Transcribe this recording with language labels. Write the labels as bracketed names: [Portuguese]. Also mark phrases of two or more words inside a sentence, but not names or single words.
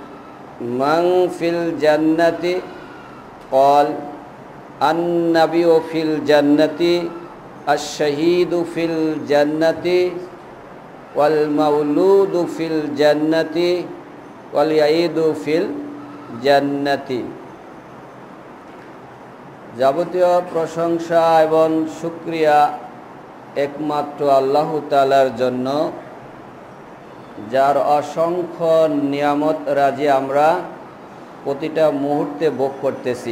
[Arabic] قال النبي في الجنة الشهيد في الجنة والمولود في الجنة والوئيد في الجنة. [Bangla] যাবতীয় প্রশংসা এবং শুকরিয়া একমাত্র আল্লাহ তাআলার জন্য, যার অসংখ্য নিয়ামত রাজি আমরা প্রতিটা মুহূর্তে ভোগ করতেছি।